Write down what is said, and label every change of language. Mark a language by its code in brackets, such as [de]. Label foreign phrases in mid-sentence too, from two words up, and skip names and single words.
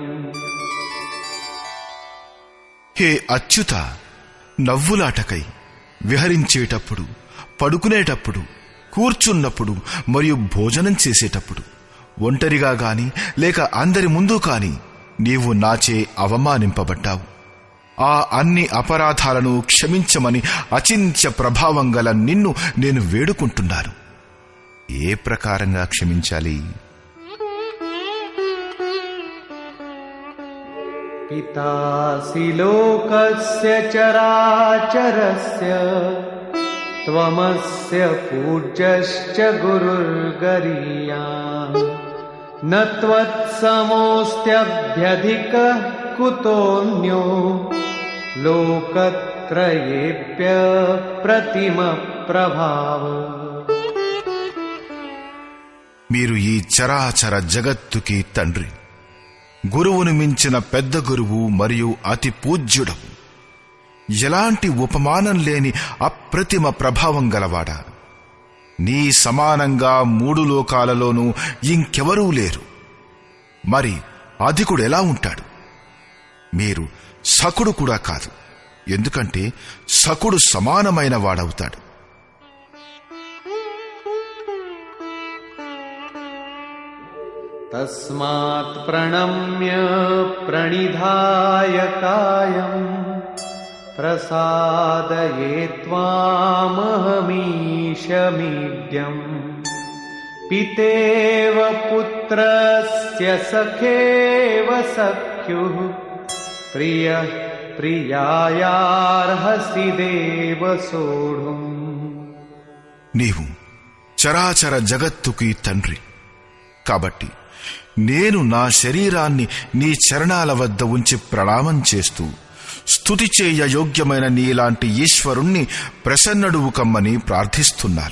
[te] హే అచ్యుత, నవ్వులాటకై విహరించేటప్పుడు, పడుకునేటప్పుడు, కూర్చున్నప్పుడు మరియు భోజనం చేసేటప్పుడు ఒంటరిగా గాని లేక అందరి ముందు కాని నీవు నాచే అవమానింపబడ్డావు. ఆ అన్ని అపరాధాలను క్షమించమని అచింత్య ప్రభావం గల నిన్ను నేను వేడుకుంటున్నాను. ఏ ప్రకారంగా క్షమించాలి? [sa] पितासि लोकस्य चराचरस्य त्वमस्य पूज्यश्च गुरुर्गरीयान् न त्वत्समोऽस्त्यभ्यधिकः कुतोऽन्यो लोकत्रयेऽप्य प्रतिमप्रभाव। [te] మీరు ఈ చరాచర జగత్తుకి తండ్రి, గురువును మించిన పెద్ద గురువు మరియు అతి పూజ్యుడవు, ఎలాంటి ఉపమానం లేని అప్రతిమ ప్రభావం గలవాడా. నీ సమానంగా 3 లోకాలలోనూ ఇంకెవరూ లేరు. మరి అధికుడు ఎలా ఉంటాడు? మీరు సకుడు కూడా కాదు, ఎందుకంటే సకుడు సమానమైన వాడవుతాడు. [sa] तस्मात् प्रणम्य प्रणिधाय कायम् प्रसादये त्वामहमीशमीड्यम् पितेव पुत्रस्य सखेव सख्युः प्रियः प्रियायार्हसि देव सोढुम्। [te] నీవు చరాచర జగత్తుకి తండ్రి కాబట్టి నేను నా శరీరాన్ని నీ చరణాల వద్ద ఉంచి ప్రణామం చేస్తూ స్తుతి చేయ యోగ్యమైన నీలాంటి ఈశ్వరుణ్ణి ప్రసన్నుడువు కమ్మని ప్రార్థిస్తున్నాను.